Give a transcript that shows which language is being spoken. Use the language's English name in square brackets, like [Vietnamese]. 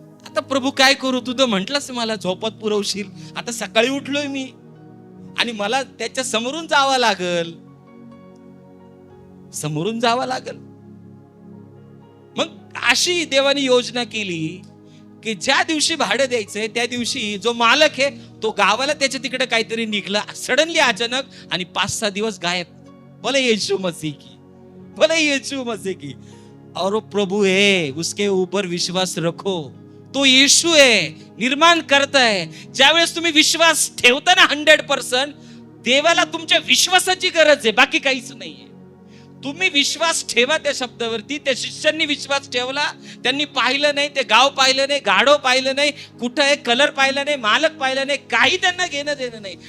[Marathi] आता प्रभू काय करू? तू तर म्हंटलंस मला झोपत पुरवशील. आता सकाळी उठलोय मी आणि मला त्याच्या समोरून जावं लागल, समोरून जावं लागल. मग अशी देवाने योजना केली की ज्या दिवशी भाडं द्यायचंय त्या दिवशी जो मालक आहे तो गावाला त्याच्या तिकडे काहीतरी निघला सडनली अचानक, आणि 5-6 दिवस गायब. [Hindi] बोले यीशु मसीह की, बोले यीशु मसीह की. और प्रभु है, उसके ऊपर विश्वास रखो. [Marathi] तो यीशु आहे, निर्माण करताय. ज्यावेळेस तुम्ही विश्वास ठेवता ना 100%, देवाला तुमच्या विश्वासाची गरज आहे, बाकी काहीच नाहीये. तुम्ही विश्वास ठेवा त्या शब्दावरती. त्या शिष्यांनी विश्वास ठेवला. त्यांनी पाहिलं नाही, ते गाव पाहिलं नाही, गाढव पाहिलं नाही, कुठं आहे कलर पाहिला नाही, मालक पाहिलं नाही, काही त्यांना घेणं देणं नाही.